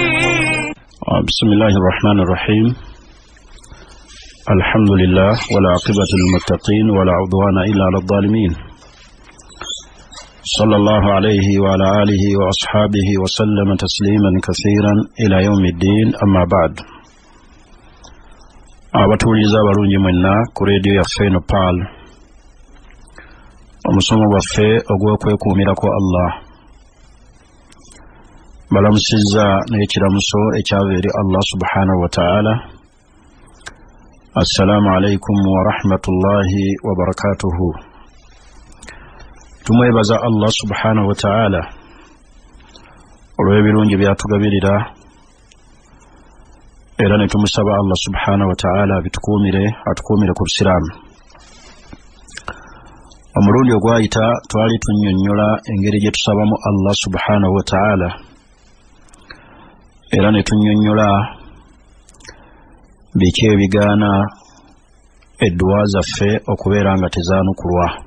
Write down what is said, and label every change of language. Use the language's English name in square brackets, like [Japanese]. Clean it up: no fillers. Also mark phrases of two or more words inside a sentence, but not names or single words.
[Arabic] بسم الله الرحمن الرحيم. الحمد لله والعاقبة للمتقين ولا عدوان إلا على الظالمين. صلى الله عليه وعلى آله وأصحابه وسلم تسليما كثيرا إلى يوم الدين. أما بعد. [Ganda] abatuuliza abalungi mwenna ku reediyo yaffe eno PAL, omusomo gwaffe ogw'okwekuumirako Allah. Balamusizza n'ekiramuso ekyava eri [Arabic] الله سبحانه وتعالى. السلام عليكم ورحمة الله وبركاته. [Ganda] Tumwebaza [Arabic] الله سبحانه وتعالى [Ganda] olw'ebirungi byatugabirira, era ne tumusaba [Arabic] الله سبحانه وتعالى [Ganda] atukuumire ku Busiraamu. Omulundi ogwayita twali tunnyonnyola engeri gye tusabamu [Arabic] الله سبحانه وتعالى, [Ganda] era ne tunnyonnyola biki ebigaana edduwa zaffe okubeera nga tezaanukulwa.